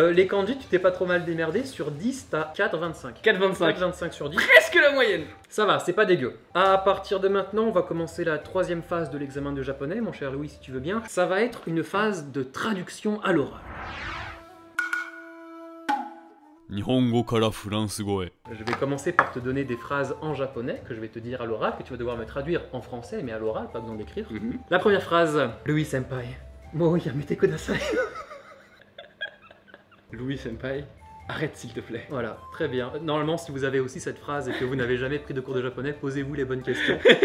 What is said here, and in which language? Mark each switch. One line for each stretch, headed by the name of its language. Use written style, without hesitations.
French: Les kanji, tu t'es pas trop mal démerdé. Sur 10, t'as 4,25. 4,25. 4,25 sur 10. Presque la moyenne. Ça va, c'est pas dégueu. À partir de maintenant, on va commencer la troisième phase de l'examen de japonais, mon cher Louis, si tu veux bien. Ça va être une phase de traduction à l'oral.
Japanese: 日本語からフランス語へ
French: Je vais commencer par te donner des phrases en japonais que je vais te dire à l'oral, que tu vas devoir me traduire en français, mais à l'oral, pas besoin d'écrire. La première phrase, Louis Senpai,
Japanese: mo yamete kudasai.
French: Louis Senpai, arrête s'il te plaît. Voilà, très bien. Normalement, si vous avez aussi cette phrase et que vous n'avez jamais pris de cours de japonais, posez-vous les bonnes questions.